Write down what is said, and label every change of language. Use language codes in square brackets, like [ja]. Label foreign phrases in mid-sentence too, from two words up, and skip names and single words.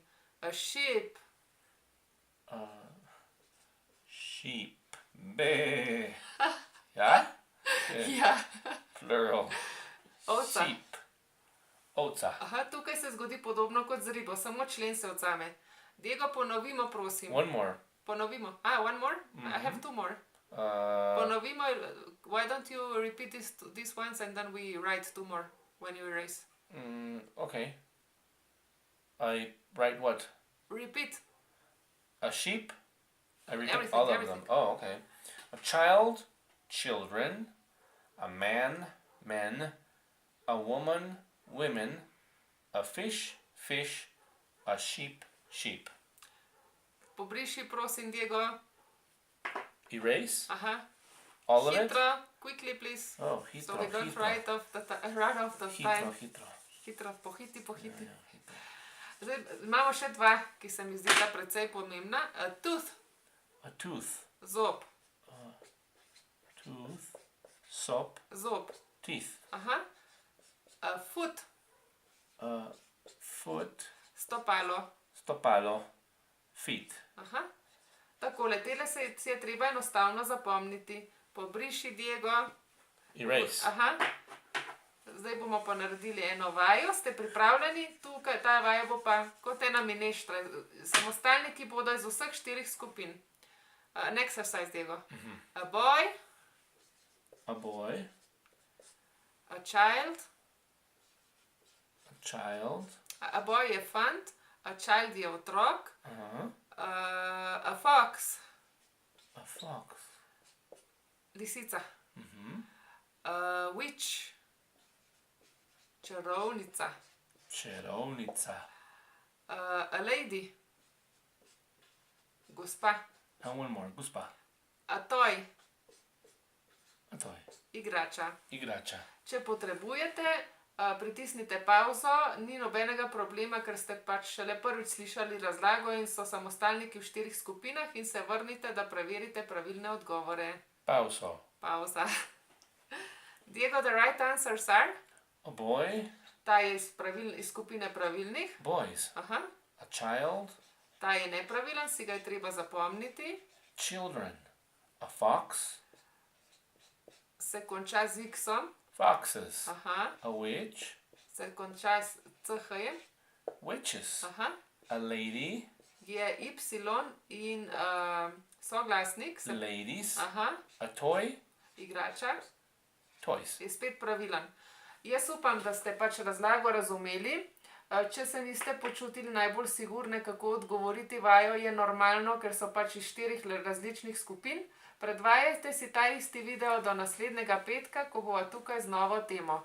[en] A sheep. Sheep. Be. [sl] Ja? Ja. [en] Plural. [sl] Ovca. [en] Sheep. Ovca. [sl] Aha, tukaj se zgodi podobno kot z ribo, samo člen se odzame. Diego, ponovimo, prosim. [en] One more. Ponovimo. One more? I have 2 more. Ponovimo, why don't you repeat these ones and then we write 2 more when you erase. Okay. I write what? Repeat. A sheep? I repeat Everything, all of everything. them. Oh, okay. A child, children. A man, men. A woman, women. A fish, fish. A sheep, sheep. [sl] Pobriši, prosim, Diego. [en] Erase? [sl] Aha. [en] All of it? Hitro, quickly, please. Oh, So [sl] hitro, [en] we don't [sl] hitro. [en] run off the time. [sl] Hitro. Hitro, pohiti. Ja, hitro. Zdaj, imamo še 2, ki se mi zdita precej pomembna. [en] A tooth. A tooth. [sl] Zob. [en] Tooth. Soap. [sl] Zob. [en] Teeth. Aha. A foot. Foot. [sl] Stopalo. Stopalo. Feet. Aha. Takole, tele si je treba enostavno zapomniti. Pobriši, Diego. Erase. Aha. Zdaj bomo pa naredili eno vajo. Ste pripravljeni? Tukaj ta vaja bo pa kot ena mineštra. Samostalniki bodo iz vseh 4 skupin. [en] An exercise, Diego. A boy. A boy. A child. A child. A boy [sl] je fant. [en] A child [sl] je otrok. [en] Uh-huh. A fox. A fox. [sl] Lisica. Mm-hmm. [en] A witch. Čarovnica. [sl] Čarovnica. [en] A lady. Gospa. And one more. Gospa. A toy. A toy. [sl] Igrača. Igrača. Če potrebujete, pritisnite pauzo, ni nobenega problema, ker ste pač šele prvič slišali razlago in so samostalniki v 4 skupinah in se vrnite, da preverite pravilne odgovore. Pauzo. Pauza. [en] Diego, the right answers are? A boy. [sl] Ta je iz skupine pravilnih. [en] Boys. [sl] Aha. [en] A child. [sl] Ta je nepravilen, si ga je treba zapomniti. [en] Children. A fox. [sl] Se konča z X-om. [en] Foxes. [sl] Aha. [en] A witch. [sl] Se konča s CH-jem. [en] Witches. [sl] Aha. [en] A lady. [sl] Je Y in soglasnik. [en] Ladies. [sl] Aha. [en] A toy. [sl] Igrača. [en] Toys. [sl] Je spet pravilen. Jaz upam, da ste pač razlago razumeli. Če se niste počutili najbolj sigurne, kako odgovoriti vajo, je normalno, ker so pač iz 4 različnih skupin. Predvajajte si ta isti video do naslednjega petka, ko bova tukaj z novo temo.